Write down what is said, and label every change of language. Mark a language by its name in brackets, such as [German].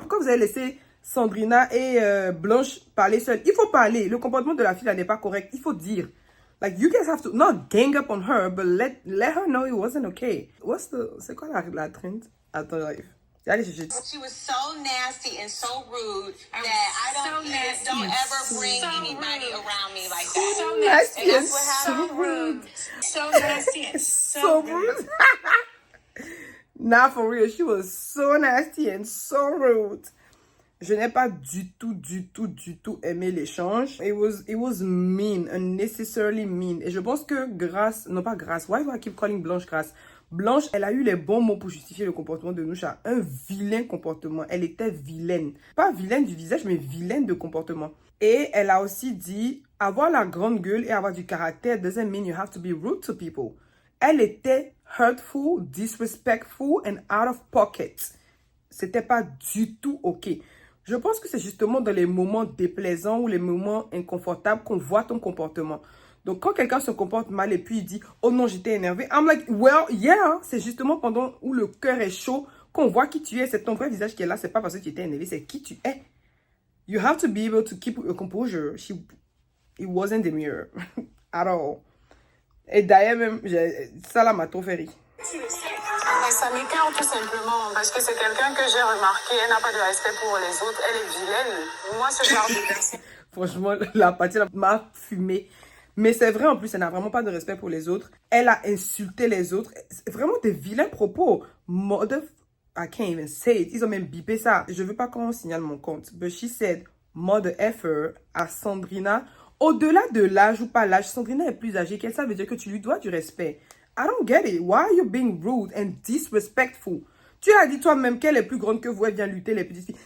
[French] Pourquoi vous avez laissé Sandrina et Blanche parler seules? Il faut parler. Le comportement de la fille là n'est pas correct. Il faut dire. [English] Like, you guys have to not gang up on her, but let her know it wasn't okay. [French] C'est quoi la trend? Attends, j'arrive. Allez, [English] She was so nasty and so rude that don't ever bring anybody around me like that. So nasty and so rude. So nasty and so rude. Nah, for real, she was so nasty and so rude. [French] Je n'ai pas du tout aimé l'échange. [English] It was mean, unnecessarily mean. [French] Et je pense que Grace, non pas Grace, [English] why do I keep calling Blanche Grace? [French] Blanche, elle a eu les bons mots pour justifier le comportement de Nusha. Un vilain comportement. Elle était vilaine. Pas vilaine du visage, mais vilaine de comportement. Et elle a aussi dit, avoir la grande gueule et avoir du caractère [English] doesn't mean you have to be rude to people. [French] Elle était [English] hurtful, disrespectful and out of pocket. [French] C'était pas du tout OK. Je pense que c'est justement dans les moments déplaisants ou les moments inconfortables qu'on voit ton comportement. Donc, quand quelqu'un se comporte mal et puis il dit « Oh non, j'étais énervé », [English] I'm like, well, yeah. [French] C'est justement pendant où le cœur est chaud qu'on voit qui tu es. C'est ton vrai visage qui est là. C'est pas parce que tu étais énervé, c'est qui tu es. [English] You have to be able to keep your composure. It wasn't the mirror at all. [French] Et d'ailleurs, même, ça là m'a trop fait rire. Ça m'écoeure tout simplement parce que c'est quelqu'un que j'ai remarqué, elle n'a pas de respect pour les autres, elle est vilaine. Moi, ce genre de personne. Franchement, la partie m'a fumé. Mais c'est vrai en plus, elle n'a vraiment pas de respect pour les autres. Elle a insulté les autres. C'est vraiment des vilains propos. [English] Mother, I can't even say it. [French] Ils ont même bipé ça. Je veux pas qu'on signale mon compte. [English] But she said, mother effer à Sandrina. [French] Au-delà de l'âge ou pas l'âge, Sandrina est plus âgée qu'elle. Ça veut dire que tu lui dois du respect. [English] I don't get it. Why are you being rude and disrespectful? [French] Tu as dit toi-même qu'elle est plus grande que vous, elle vient lutter les petites filles.